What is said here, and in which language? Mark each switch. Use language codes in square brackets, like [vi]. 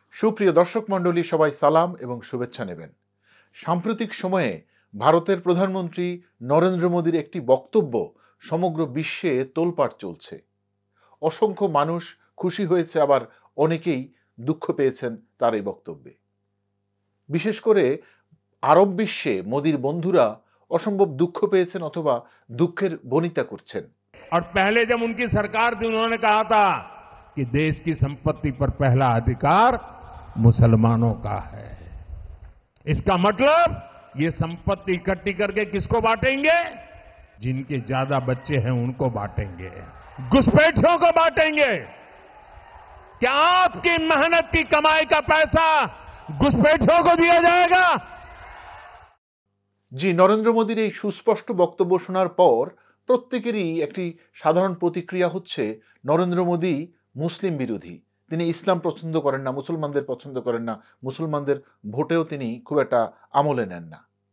[bn] সুপ্রিয় দর্শক মণ্ডলী, সবাই সালাম এবং শুভেচ্ছা নেবেন। সাম্প্রতিক সময়ে ভারতের প্রধানমন্ত্রী নরেন্দ্র মোদীর একটি বক্তব্য সমগ্র বিশ্বে তোলপাড় চলছে। অসংখ্য মানুষ খুশি হয়েছে, আবার অনেকেই দুঃখ পেয়েছেন তার এই বক্তব্যে। বিশেষ করে আরব বিশ্বে মোদীর বন্ধুরা অসম্ভব দুঃখ পেয়েছেন অথবা দুঃখের বনিতা করছেন। [hi] और पहले जब उनकी सरकार थी उन्होंने कहा था कि देश की संपत्ति पर पहला अधिकार मुसलमानों का है। इसका मतलब ये संपत्ति इकट्ठी करके किसको बांटेंगे? जिनके ज्यादा बच्चे हैं उनको बांटेंगे, घुसपैठियों को बांटेंगे। क्या आपकी मेहनत की कमाई का पैसा घुसपैठियों को दिया जाएगा? [bn] জি, নরেন্দ্র মোদীর এই সুস্পষ্ট বক্তব্য শোনার পর প্রত্যেকেরই একটি সাধারণ প্রতিক্রিয়া হচ্ছে, নরেন্দ্র মোদী মুসলিম বিরোধী। তিনি ইসলাম পছন্দ করেন না, মুসলমানদের পছন্দ করেন না, মুসলমানদের ভোটেও তিনি খুব একটা আমলে নেন না।